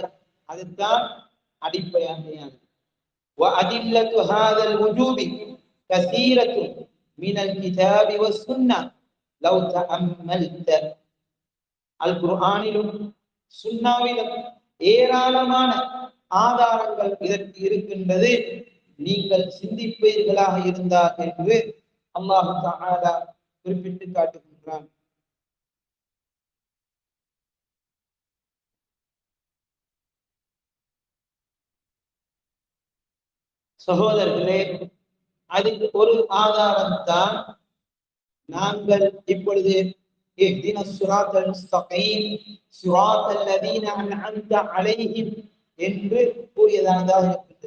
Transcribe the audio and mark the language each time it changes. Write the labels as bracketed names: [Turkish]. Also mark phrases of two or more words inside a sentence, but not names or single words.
[Tamil] அதுதான் அடிப்படையானது. [Arabic] وأدلة هذا الوجوب كثيرة من الكتاب والسنة لو تأملت. [Tamil] القرآனிலும் சுன்னாவிலும் ஏராளமான ஆதாரங்கள் இதற்கு இருக்கின்றது, நீங்கள் சிந்திப்பீர்களாக இருந்தார் என்று [Arabic] الله تعالى [Tamil] குறிப்பிட்டு காட்டுகின்றான். சகோதரர்களே, அதுக்கு ஒரு ஆதாரம் தான் நாங்கள் இப்பொழுது [Arabic] اهدنا الصراط المستقيم صراط الذين أنعمت عليهم [Tamil] என்று கூறியதாக இருக்கின்றது.